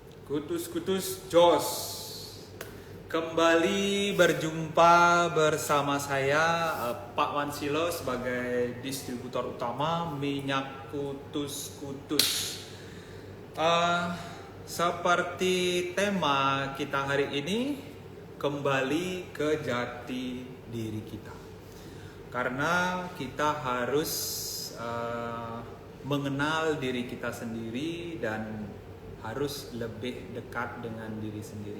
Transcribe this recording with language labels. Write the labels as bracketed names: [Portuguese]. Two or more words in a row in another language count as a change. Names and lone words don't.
[Indonesian] Kutus-kutus Jos, kembali berjumpa bersama saya Pak Wansilo sebagai distributor utama minyak kutus-kutus. Seperti tema kita hari ini, kembali ke jati diri kita. Karena kita harus mengenal diri kita sendiri dan harus lebih dekat dengan diri sendiri.